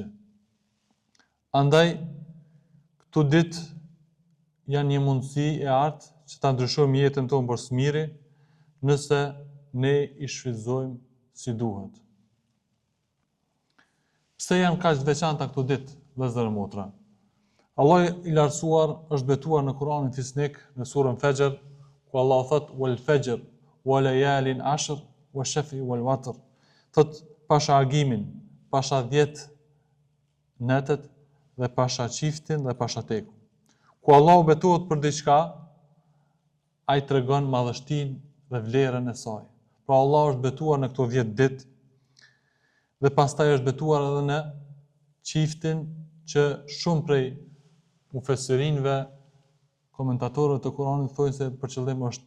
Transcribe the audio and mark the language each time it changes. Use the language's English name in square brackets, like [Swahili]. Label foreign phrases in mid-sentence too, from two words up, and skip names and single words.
[Albanian] Andaj këto ditë janë një mundësi e artë që ta ndryshojmë jetën tonë për së miri, nëse ne i shfrytëzojmë si duhet. Pse janë kaq të veçanta këto ditë, vëllezër e motra? Allah i lartësuar është betuar në Kur'anin Fisnik në surën Fajr, ku Allah thot: [Arabic] "والفجر وليال عشر والشفع والوتر." [Albanian] Thot pasha agimin, pasha 10 netet dhe pasha çiftin dhe pasha tekun. Ku Allahu betohet për diçka, ai tregon madhështinë dhe vlerën e saj. Pra Allah është betuar në këto 10 ditë dhe pastaj është betuar edhe në çiftin që shumë prej mufesirinëve, komentatorëve të Kuranit thonë se për qëllim është